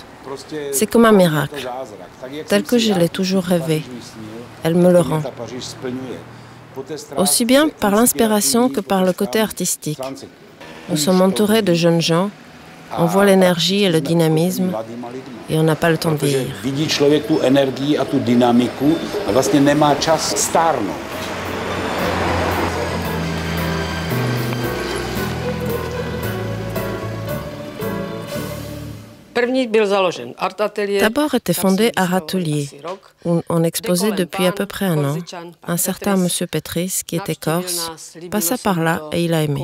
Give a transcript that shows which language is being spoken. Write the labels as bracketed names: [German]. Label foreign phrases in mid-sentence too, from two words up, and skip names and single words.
[French] C'est comme un miracle, tel que je l'ai toujours rêvé. Elle me le rend. Aussi bien par l'inspiration que par le côté artistique. Nous sommes entourés de jeunes gens. On voit l'énergie et le dynamisme et on n'a pas le temps de vieillir. [Czech] Vidí člověk tu energii a tu dynamiku a vlastně nemá čas stárnout. [French] D'abord était fondé Art Atelier, où on exposait depuis à peu près un an. Un certain monsieur Petris, qui était corse, passa par là et il a aimé.